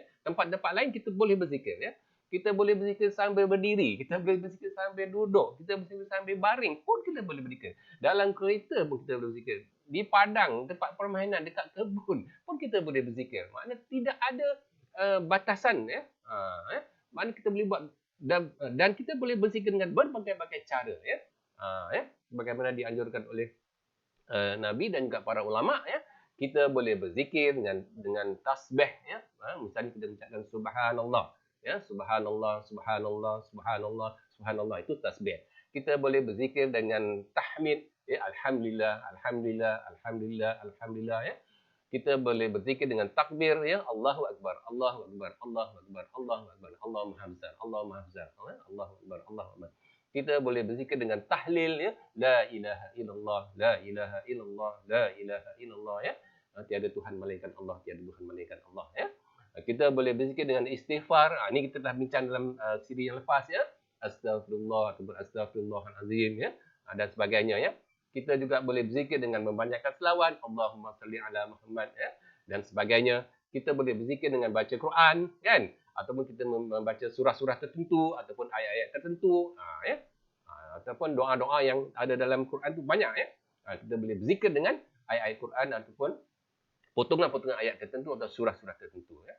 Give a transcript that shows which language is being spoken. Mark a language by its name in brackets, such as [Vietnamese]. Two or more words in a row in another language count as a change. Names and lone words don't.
[Malay] Tempat-tempat lain kita boleh berzikir, ya. Kita boleh berzikir sambil berdiri, kita boleh berzikir sambil duduk, kita boleh berzikir sambil baring pun kita boleh berzikir. Dalam kereta pun kita boleh berzikir. Di padang, tempat permainan, dekat kebun pun kita boleh berzikir. Maknanya tidak ada batasan, ya. Maknanya kita boleh buat dan kita boleh berzikir dengan berbagai-bagai cara, ya. Ya. Bagaimana dianjurkan oleh Nabi dan juga para ulama, ya. Kita boleh berzikir dengan tasbih, ya. Misalnya kita mengucapkan subhanallah. Ya, [Arabic] سبحان الله، سبحان الله، سبحان الله، سبحان الله, [Malay] itu tasbih. Kita boleh berzikir dengan tahmid, ya, [Arabic] الحمد لله، الحمد لله، الحمد لله، الحمد لله, [Malay] ya. Kita boleh berzikir dengan takbir, ya, [Arabic] الله أكبر، الله أكبر، الله أكبر، الله أكبر, [Malay] Allahu maha besar, Allahu maha besar, [Arabic] الله أكبر، الله أكبر. [Malay] Kita boleh berzikir dengan tahlil, ya, [Arabic] لا إله إلا الله، لا إله إلا الله، لا إله إلا الله, [Malay] ya. Tiada Tuhan melainkan Allah, tiada Tuhan melainkan Allah, ya. Kita boleh berzikir dengan istighfar. Ini kita dah bincang dalam siri yang lepas, ya. Astaghfirullah ataupun astaghfirullahalazim, ya. Dan sebagainya, ya. Kita juga boleh berzikir dengan membanyakkan selawat, [Arabic] اللهم صل على محمد, ya, [Malay] dan sebagainya. Kita boleh berzikir dengan baca Quran, kan? Ataupun kita membaca surah-surah tertentu ataupun ayat-ayat tertentu, ya. Ataupun doa-doa yang ada dalam Quran tu banyak, ya. Kita boleh berzikir dengan ayat-ayat Quran ataupun potongan-potongan ayat tertentu atau surah-surah tertentu, ya.